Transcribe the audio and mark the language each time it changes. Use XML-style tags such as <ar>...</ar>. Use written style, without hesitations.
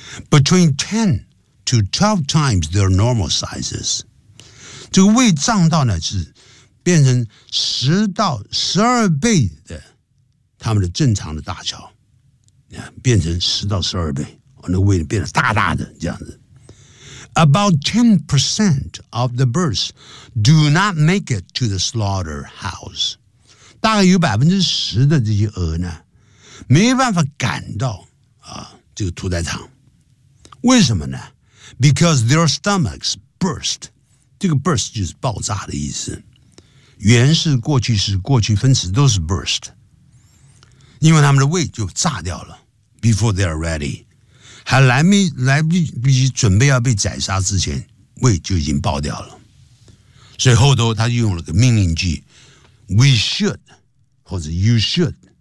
<en>Between 10 to 12 times their normal sizes.</en> <zh>这个胃胀到呢是变成10到12倍的他们的正常的大小。变成10到12倍。我那胃变得大大的这样子。</zh> <en>About 10% of the birds do not make it to the slaughterhouse.</en> <zh>大概有10%的这些鹅呢没办法赶到啊这个屠宰场。为什么呢 ？</zh> <en>Because their stomachs burst，</en> <zh>这个 burst 就是爆炸的意思，原是过去式、过去分词都是 burst， 因为他们的胃就炸掉了 ，</zh> <en>before they are ready，</en> <zh>还来不及准备要被宰杀之前，胃就已经爆掉了，所以后头他就用了个命令句 ，</zh> <en>we should</en> <zh>或者</zh> <en>you should。</en>